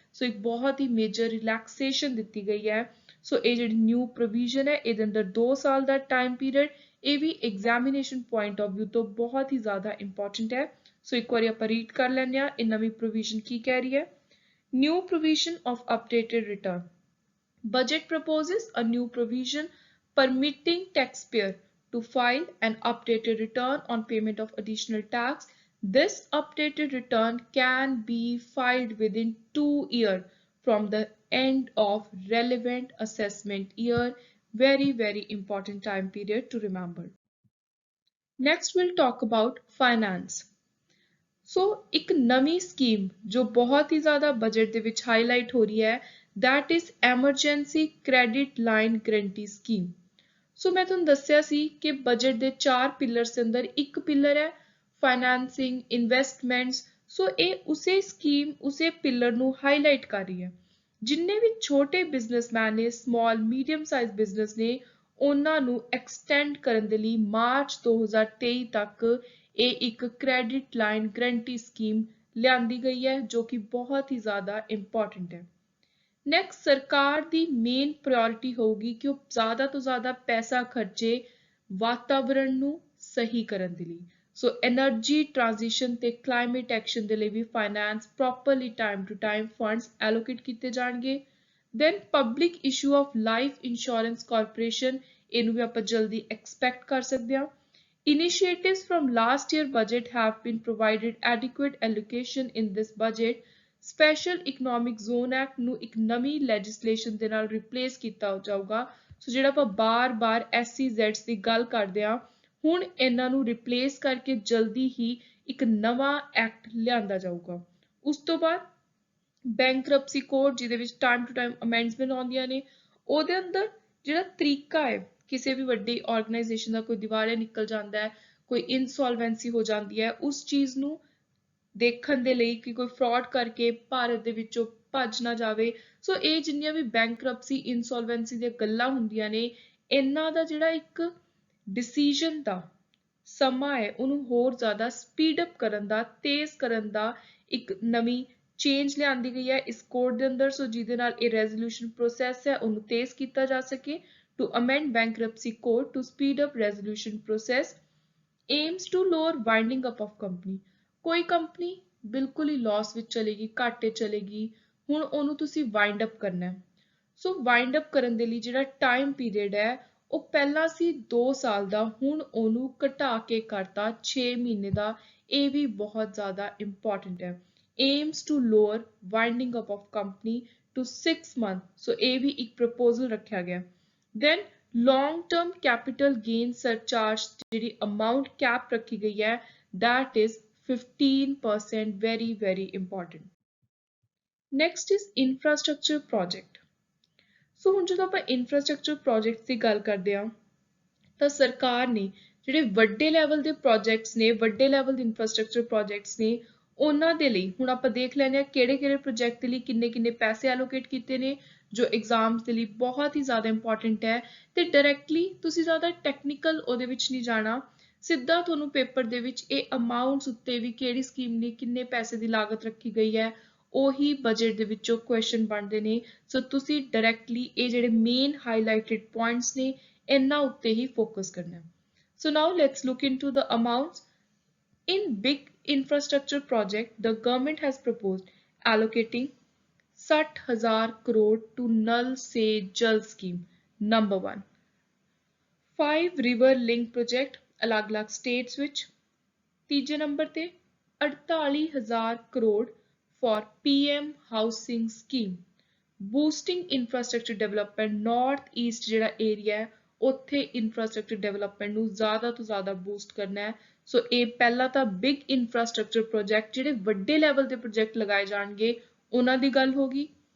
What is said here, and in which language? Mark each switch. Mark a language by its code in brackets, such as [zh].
[pa] ਸੋ ਇੱਕ ਬਹੁਤ ਹੀ major relaxation ਦਿੱਤੀ ਗਈ ਹੈ। ਸੋ ਇਹ ਜਿਹੜੀ ਨਿਊ ਪ੍ਰੋਵੀਜ਼ਨ ਹੈ ਇਹਦੇ ਅੰਦਰ 2 ਸਾਲ ਦਾ ਟਾਈਮ ਪੀਰੀਅਡ, ਇਹ ਵੀ ਐਗਜ਼ਾਮੀਨੇਸ਼ਨ ਪੁਆਇੰਟ ਆਫ ਵਿਊ ਤੋਂ ਬਹੁਤ ਹੀ ਜ਼ਿਆਦਾ ਇੰਪੋਰਟੈਂਟ ਹੈ। ਸੋ ਇੱਕ ਵਾਰੀ ਆਪਾਂ ਰੀਡ ਕਰ ਲੈਂਦੇ ਹਾਂ ਇਹ ਨਵੀਂ ਪ੍ਰੋਵੀਜ਼ਨ ਕੀ ਕਹਿ ਰਹੀ ਹੈ। [en] New provision of updated return. Budget proposes a new provision permitting taxpayer to file an updated return on payment of additional tax. This updated return can be filed within 2 years from the end of relevant assessment year. Very important time period to remember. Next we'll talk about finance. [pa] ਸੋ ਇੱਕ ਨਵੀਂ scheme ਜੋ ਬਹੁਤ ਹੀ ਜ਼ਿਆਦਾ budget ਦੇ ਵਿੱਚ highlight ਹੋ ਰਹੀ ਹੈ, [en] that is [pa] emergency credit line guarantee scheme. ਸੋ ਮੈਂ ਤੁਹਾਨੂੰ ਦੱਸਿਆ ਸੀ ਕਿ ਬਜਟ ਦੇ 4 ਪਿਲਰਸ ਦੇ ਅੰਦਰ ਇੱਕ ਪਿਲਰ ਹੈ ਫਾਈਨੈਂਸਿੰਗ, ਇਨਵੈਸਟਮੈਂਟਸ। ਸੋ ਇਹ ਉਸੇ ਸਕੀਮ, ਉਸੇ ਪਿਲਰ ਨੂੰ ਹਾਈਲਾਈਟ ਕਰ ਰਹੀ ਹੈ। ਜਿੰਨੇ ਵੀ ਛੋਟੇ ਬਿਜ਼ਨਸਮੈਨ ਨੇ, ਸਮਾਲ ਮੀਡੀਅਮ ਸਾਈਜ਼ ਬਿਜ਼ਨਸ ਨੇ, ਉਹਨਾਂ ਨੂੰ ਐਕਸਟੈਂਡ ਕਰਨ ਦੇ ਲਈ ਮਾਰਚ 2023 ਤੱਕ ਇਹ ਇੱਕ ਕ੍ਰੈਡਿਟ ਲਾਈਨ ਗਰੰਟੀ ਸਕੀਮ ਲਿਆਂਦੀ ਗਈ ਹੈ ਜੋ ਕਿ ਬਹੁਤ ਹੀ ਜ਼ਿਆਦਾ ਇੰਪੋਰਟੈਂਟ ਹੈ। ਨੈਕਸਟ, ਸਰਕਾਰ ਦੀ ਮੇਨ ਪ੍ਰਾਇੋਰਟੀ ਹੋਊਗੀ ਕਿ ਉਹ ਜ਼ਿਆਦਾ ਤੋਂ ਜ਼ਿਆਦਾ ਪੈਸਾ ਖਰਚੇ ਵਾਤਾਵਰਣ ਨੂੰ ਸਹੀ ਕਰਨ ਦੇ ਲਈ। ਸੋ ਐਨਰਜੀ ਟ੍ਰਾਂਜੀਸ਼ਨ ਤੇ ਕਲਾਈਮੇਟ ਐਕਸ਼ਨ ਦੇ ਲਈ ਵੀ finance properly time to time funds allocate ਕੀਤੇ ਜਾਣਗੇ। [en] then public issue of life insurance corporation, [pa] ਇਹਨੂੰ ਵੀ ਆਪਾਂ ਜਲਦੀ ਐਕਸਪੈਕਟ ਕਰ ਸਕਦੇ ਹਾਂ। [en] Initiatives from last year budget have been provided adequate allocation in this budget. [pa] Special Economic Zone Act ਨੂੰ ਇੱਕ ਨਵੀਂ legislation ਦੇ ਨਾਲ replace ਕੀਤਾ ਜਾਊਗਾ। ਸੋ ਜਿਹੜਾ ਆਪਾਂ ਬਾਰ-ਬਾਰ SEZs ਦੀ ਗੱਲ ਕਰਦੇ ਹਾਂ, ਹੁਣ ਇਹਨਾਂ ਨੂੰ replace ਕਰਕੇ ਜਲਦੀ ਹੀ ਇੱਕ ਨਵਾਂ ਐਕਟ ਲਿਆਂਦਾ ਜਾਊਗਾ। ਉਸ ਤੋਂ ਬਾਅਦ ਬੈਂਕਰਪਸੀ ਕੋਡ, ਜਿਹਦੇ ਵਿੱਚ ਟਾਈਮ ਟੂ ਟਾਈਮ ਅਮੈਂਡਮੈਂਟ ਆਉਂਦੀਆਂ ਨੇ, ਉਹਦੇ ਅੰਦਰ ਜਿਹੜਾ ਤਰੀਕਾ ਹੈ, ਕਿਸੇ ਵੀ ਵੱਡੀ ਆਰਗੇਨਾਈਜੇਸ਼ਨ ਦਾ ਕੋਈ ਦਿਵਾਲਿਆ ਨਿਕਲ ਜਾਂਦਾ ਹੈ, ਕੋਈ ਇਨਸੋਲਵੈਂਸੀ ਹੋ ਜਾਂਦੀ ਹੈ, ਉਸ ਚੀਜ਼ ਨੂੰ ਦੇਖਣ ਦੇ ਲਈ ਕਿ ਕੋਈ ਫਰਾਡ ਕਰਕੇ ਭਾਰਤ ਦੇ ਵਿੱਚੋਂ ਭੱਜ ਨਾ ਜਾਵੇ। ਸੋ ਇਹ ਜਿੰਨੀਆਂ ਵੀ ਬੈਂਕਰਪਸੀ ਇਨਸੋਲਵੈਂਸੀ ਦੀਆਂ ਗੱਲਾਂ ਹੁੰਦੀਆਂ ਨੇ, ਇਹਨਾਂ ਦਾ ਜਿਹੜਾ ਇੱਕ ਡਿਸੀਜਨ ਦਾ ਸਮਾਂ ਹੈ, ਉਹਨੂੰ ਹੋਰ ਜ਼ਿਆਦਾ ਸਪੀਡ ਅਪ ਕਰਨ ਦਾ, ਤੇਜ਼ ਕਰਨ ਦਾ ਇੱਕ ਨਵੀਂ ਚੇਂਜ ਲਿਆਂਦੀ ਗਈ ਹੈ ਇਸ ਕੋਡ ਦੇ ਅੰਦਰ। ਸੋ ਜਿਹਦੇ ਨਾਲ ਇਹ ਰੈਜ਼ੋਲੂਸ਼ਨ ਪ੍ਰੋਸੈਸ ਹੈ ਉਹਨੂੰ ਤੇਜ਼ ਕੀਤਾ ਜਾ ਸਕੇ। [en] To amend bankruptcy code to speed up resolution process, aims to lower winding up of company. [pa] ਕੋਈ ਕੰਪਨੀ ਬਿਲਕੁਲ ਹੀ ਲਾਸ ਵਿੱਚ ਚਲੇਗੀ, ਘਾਟੇ ਚਲੇਗੀ, ਹੁਣ ਉਹਨੂੰ ਤੁਸੀਂ ਵਾਈਂਡ ਅਪ ਕਰਨਾ ਹੈ। ਸੋ ਵਾਈਂਡ ਅਪ ਕਰਨ ਦੇ ਲਈ ਜਿਹੜਾ ਟਾਈਮ ਪੀਰੀਅਡ ਹੈ, ਉਹ ਪਹਿਲਾਂ ਸੀ 2 ਸਾਲ ਦਾ, ਹੁਣ ਉਹਨੂੰ ਘਟਾ ਕੇ ਕਰਤਾ 6 ਮਹੀਨੇ ਦਾ। ਇਹ ਵੀ ਬਹੁਤ ਜ਼ਿਆਦਾ ਇੰਪੋਰਟੈਂਟ ਹੈ। [en] aims to lower winding up of company to 6 months. [pa] ਸੋ ਇਹ ਵੀ ਇੱਕ ਪ੍ਰਪੋਜ਼ਲ ਰੱਖਿਆ ਗਿਆ। [en] Then long term capital gain surcharge [pa] ਜਿਹੜੀ amount cap ਰੱਖੀ ਗਈ ਹੈ, [en] that is 15%, very important. Next is infrastructure project. [pa] So ਹੁਣ ਜਦੋਂ ਆਪਾਂ infrastructure projects ਦੀ ਗੱਲ ਕਰਦੇ ਹਾਂ, ਤਾਂ ਸਰਕਾਰ ਨੇ ਜਿਹੜੇ ਵੱਡੇ ਲੈਵਲ ਦੇ ਪ੍ਰੋਜੈਕਟਸ ਨੇ, ਵੱਡੇ ਲੈਵਲ ਦੇ infrastructure projects ਨੇ, ਉਹਨਾਂ ਦੇ ਲਈ ਹੁਣ ਆਪਾਂ ਦੇਖ ਲੈਂਦੇ ਹਾਂ ਕਿਹੜੇ ਪ੍ਰੋਜੈਕਟ ਦੇ ਲਈ ਕਿੰਨੇ ਪੈਸੇ ਐਲੋਕੇਟ ਕੀਤੇ ਨੇ, ਜੋ ਐਗਜ਼ਾਮਸ ਦੇ ਲਈ ਬਹੁਤ ਹੀ ਜ਼ਿਆਦਾ ਇੰਪੋਰਟੈਂਟ ਹੈ। ਤੇ ਡਾਇਰੈਕਟਲੀ ਤੁਸੀਂ ਜ਼ਿਆਦਾ ਟੈਕਨੀਕਲ ਉਹਦੇ ਵਿੱਚ ਨਹੀਂ ਜਾਣਾ, ਸਿੱਧਾ ਤੁਹਾਨੂੰ ਪੇਪਰ ਦੇ ਵਿੱਚ ਇਹ ਅਮਾਊਂਟਸ ਉੱਤੇ ਵੀ ਕਿਹੜੀ ਸਕੀਮ ਲਈ ਕਿੰਨੇ ਪੈਸੇ ਦੀ ਲਾਗਤ ਰੱਖੀ ਗਈ ਹੈ, ਉਹੀ ਬਜਟ ਦੇ ਵਿੱਚੋਂ ਕੁਐਸਚਨ ਬਣਦੇ ਨੇ। ਸੋ ਤੁਸੀਂ ਡਾਇਰੈਕਟਲੀ ਇਹ ਜਿਹੜੇ ਮੇਨ ਹਾਈਲਾਈਟਡ ਪੁਆਇੰਟਸ ਨੇ, ਇਹਨਾਂ ਉੱਤੇ ਹੀ ਫੋਕਸ ਕਰਨਾ ਹੈ। [en] So now let's look into the amounts. In big infrastructure project, the government has proposed allocating 60,000 crore to Nal Se Jal scheme. Number 1, 5 river link project [pa] ਅਲੱਗ-ਅਲੱਗ [en] states ਵਿੱਚ। [pa] ਤੀਜੇ number ਤੇ [en] 48,000 crore for PM housing scheme, boosting infrastructure development north east [pa] ਜਿਹੜਾ area ਹੈ, ਉੱਥੇ infrastructure development ਨੂੰ ਜ਼ਿਆਦਾ ਤੋਂ ਜ਼ਿਆਦਾ ਬੂਸਟ ਕਰਨਾ ਹੈ। ਸੋ ਇਹ ਪਹਿਲਾ ਤਾਂ ਬਿਗ infrastructure project, ਜਿਹੜੇ ਵੱਡੇ ਲੈਵਲ ਦੇ ਪ੍ਰੋਜੈਕਟ ਲਗਾਏ ਜਾਣਗੇ, ਉਹਨਾਂ ਦੀ ਗੱਲ ਹੋ ਗਈ।